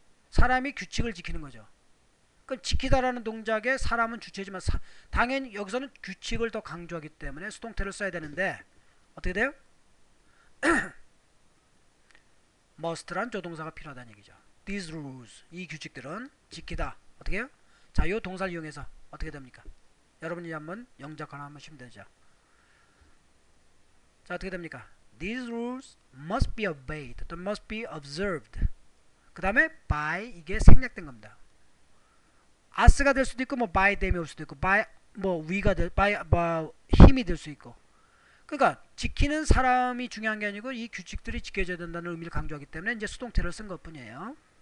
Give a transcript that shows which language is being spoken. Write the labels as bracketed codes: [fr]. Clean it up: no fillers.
[ko] 사람이 규칙을 지키는 거죠. 그럼 지키다라는 동작에 사람은 주체지만 당연히 여기서는 규칙을 더 강조하기 때문에 수동태를 써야 되는데 어떻게 돼요? must란 조동사가 필요하다는 얘기죠. These rules, 이 규칙들은 지키다. 어떻게 해요? 자, 이 동사를 이용해서 어떻게 됩니까? 여러분이 한번 영작 하나 하시면 되죠. 자, 어떻게 됩니까? [en] These rules must be obeyed, [ko] 또는 [en] must be observed. [ko] 그 다음에 by, 이게 생략된 겁니다. as가 될 수도 있고 뭐 by them이 올 수도 있고 by 뭐 we가 by 뭐 힘이 될 수 있고. 그러니까 지키는 사람이 중요한 게 아니고 이 규칙들이 지켜져야 된다는 의미를 강조하기 때문에 이제 수동태를 쓴 것뿐이에요.